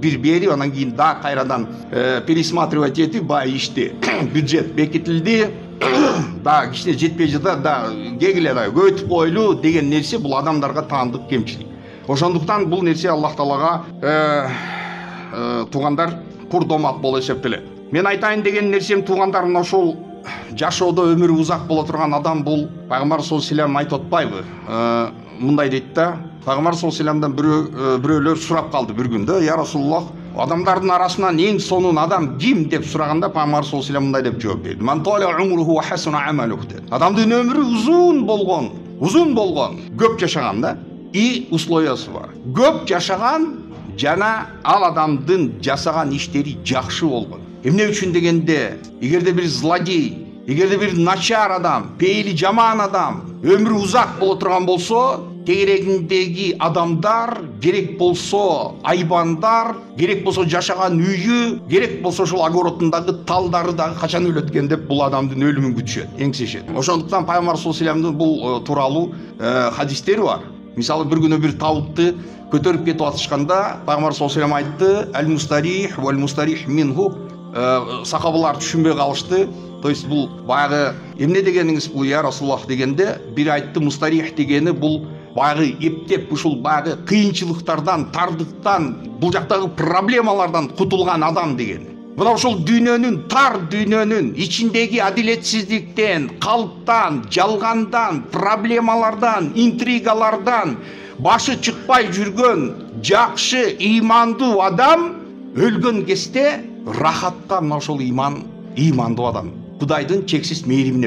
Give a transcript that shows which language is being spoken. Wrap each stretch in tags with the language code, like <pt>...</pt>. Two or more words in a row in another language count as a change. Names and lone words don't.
<ky>Бир берип, анан кийин да кайрадан пересматривать этип, бай ишти бюджет бекитилди, да кичине жетпей жатса да кегиле да көбөйтүп койлу деген нерсе бул адамдарга таандык кемчилик. Ошондуктан бул нерсе Аллах Таалага туугандар курдоомат болуп эсептелет. Мен айтайын деген нерсем, туугандар, мына ошол жашоодо өмүрү узак боло турган адам бул пайгамбар</ky> <ar>صلى الله عليه وسلم</ar> <ky>айтып атпайбы? Мындай дейт да, пайгамбар</ky> <ar>صلى الله عليه وسلم</ar> <ky>бирөөлөр сурап калды бир күндө,</ky> <ar>يا رسول الله,</ar> <ky>адамдардын арасынан эң сонун адам ким деп сураганда, пайгамбар</ky> <ar>صلى الله عليه وسلم</ar> <ky>мындай деп жооп берди:</ky> <ar>من طال عمره وحسن عمله.</ar> <ky>Адамдын өмүрү узун болгон, көп жашаган да, и условиясы бар. Көп жашаган жана ал адамдын жасаган иштери жакшы болгон. Эмне үчүн дегенде, эгерде бир злодей, эгерде бир начар адам, пейили жаман адам өмүрү узак боло турган болсо, тегерегиндеги адамдар, керек болсо айбандар, керек болсо жашаган үйү, керек болсо ошол огородундагы талдары дагы качан өлөт экен деп бул адамдын өлүмүн күтүшөт, эңсешет. Ошондуктан пайгамбар</ky> <ar>صلى الله عليه وسلم</ar> <ky>бул тууралуу хадистери бар. Мисалы бир күнү бир табытты көтөрүп кетип атышканда, пайгамбар</ky> <ar>صلى الله عليه وسلم</ar> <ky>айтты:</ky> <ar>"المستريح والمستراح منه".</ar> <ky>Сахабалар түшүнбөй калышты.</ky> <ru>То есть</ru> <ky>бул баягы эмне дегениңиз бул,</ky> <ar>يا رسول الله</ar> <ky>дегенде, бир айтты, мустарих дегени бул баягы эптеп ушул баягы кыйынчылыктардан, тардыктан, бул жактагы проблемалардан кутулган адам деген. Мына ушул дүйнөнүн, тар дүйнөнүн ичиндеги адилетсиздиктен, калптан, жалгандан, проблемалардан, интригалардан башы чыкпай жүргөн жакшы ыймандуу адам өлгөн кезде рахатка мына ошол ыймандуу адам Кудайдын чексиз мээримине бөлөнөт.</ky>